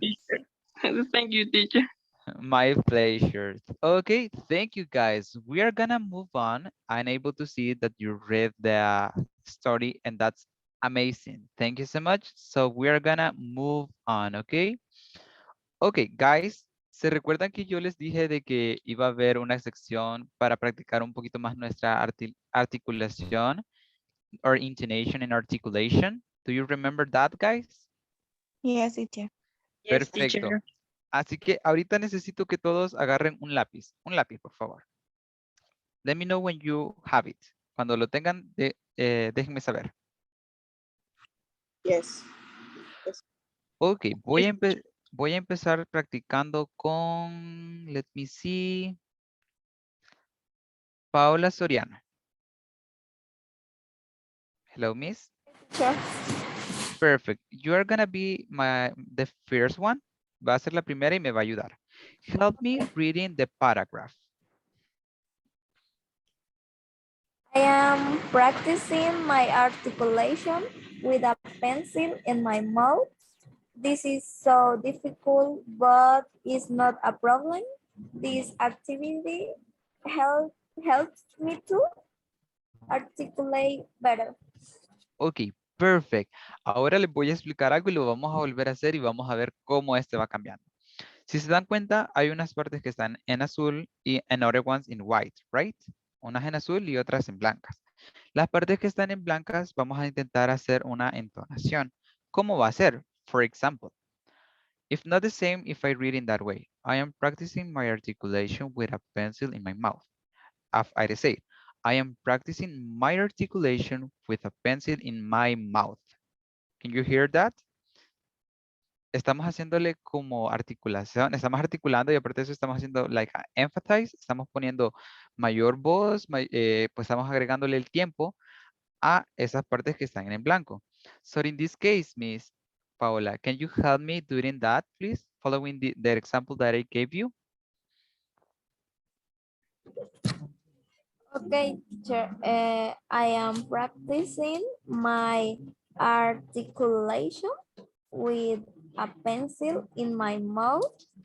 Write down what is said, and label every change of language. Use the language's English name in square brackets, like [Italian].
[English] teacher. Thank you, teacher. My pleasure. Okay, thank you guys. We are gonna move on. I'm able to see that you read the story, and that's Amazing. Thank you so much. So we are gonna move on, okay? Okay, guys. [Spanish] ¿Se recuerdan que yo les dije de que iba a haber una sección para practicar un poquito más nuestra articulación [English] or intonation and articulation? Do you remember that, guys? Yes, teacher. Yes, [Spanish] Perfecto. [English] teacher. [Spanish] Así que ahorita necesito que todos agarren un lápiz. Un lápiz, por favor. [English] Let me know when you have it. [Spanish] Cuando lo tengan, déjenme saber. [English] Yes. Ok, Yes, [Spanish] voy a empezar practicando con, [English] let me see, [Spanish] Paola Soriano. [English] Hello, miss. Sure. Perfect. You are gonna be the first one. [Spanish] Va a ser la primera y me va a ayudar. [English] Help me reading the paragraph. I am practicing my articulation with a pencil in my mouth. This is so difficult, but it's not a problem. This activity helps me to articulate better. Ok, perfect. [Spanish] Ahora les voy a explicar algo y lo vamos a volver a hacer y vamos a ver cómo este va cambiando. Si se dan cuenta, hay unas partes que están en azul y [English] and other ones in white, right? [Spanish] Unas en azul y otras en blancas. Las partes que están en blancas vamos a intentar hacer una entonación. ¿Cómo va a ser? [English] For example, if not the same if I read in that way. I am practicing my articulation with a pencil in my mouth. As I say, I am practicing my articulation with a pencil in my mouth. Can you hear that? [Spanish] Estamos haciéndole como articulación, estamos articulando y aparte de eso estamos haciendo [English] like emphasize, [Spanish] estamos poniendo mayor voz, pues estamos agregándole el tiempo a esas partes que están en blanco. [English] So in this case, Miss Paola, can you help me doing that, please? Following the example that I gave you. Okay, teacher. I am practicing my articulation with a pencil in my mouth.